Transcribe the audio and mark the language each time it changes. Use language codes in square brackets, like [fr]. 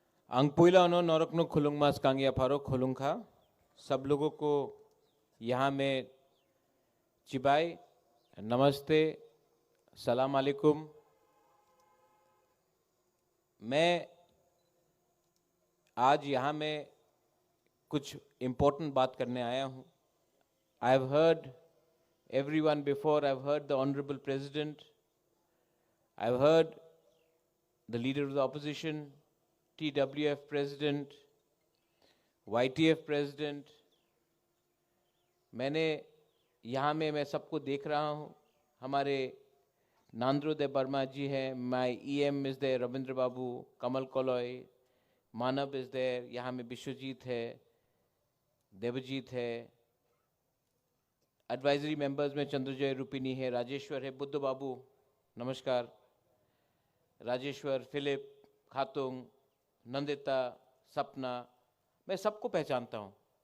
[trp] अंगपुइला ono नौरकनो खुलुंग मास कांगिया फारो खुलुंग खा [hi] सब लोगों को यहाँ में [trp] चिबाई नमस्ते सलाम अलैकुम। [hi] मैं आज यहाँ में कुछ इम्पोर्टेंट बात करने आया हूँ। [en] I have heard everyone before. I've heard the Honorable President. I've heard the Leader of the Opposition, TWF President, YTF President. [hi] मैंने यहाँ में मैं सबको देख रहा हूँ। हमारे नांद्रोदय वर्मा जी हैं, [en] my EM is there, [hi] Ravindra Babu, Kamal कोलॉय, [en] Manav is there, [hi] यहाँ में विश्वजीत है, देवजीत है, एडवाइजरी मेंबर्स में चंद्रजय रुपिनी है, राजेश्वर है, बुद्ध बाबू नमस्कार, राजेश्वर, फिलिप, खातुंग, नंदिता, सपना, मैं सबको पहचानता हूँ।